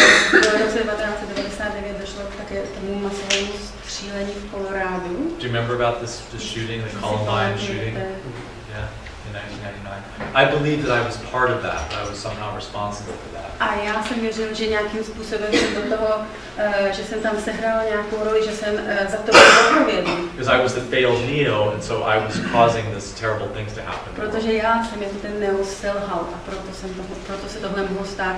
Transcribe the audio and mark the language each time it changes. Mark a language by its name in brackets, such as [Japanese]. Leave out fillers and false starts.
[Czech] V roce 1999 došlo také k tomu masovému střílení v Kolorádu. [English] Do you remember about this shooting, the Columbine shooting? Yeah, in 1999. I believe that I was part of that. I was somehow responsible for that. [Czech] A já jsem věřil, že nějakým způsobem jsem do toho, že jsem tam sehrál nějakou roli, že jsem za to byl odpovědný. [English] Because I was the failed Neo, and so I was causing these terrible things to happen. [Czech] Protože já jsem jako ten Neo selhal a proto se tohle mohlo stát.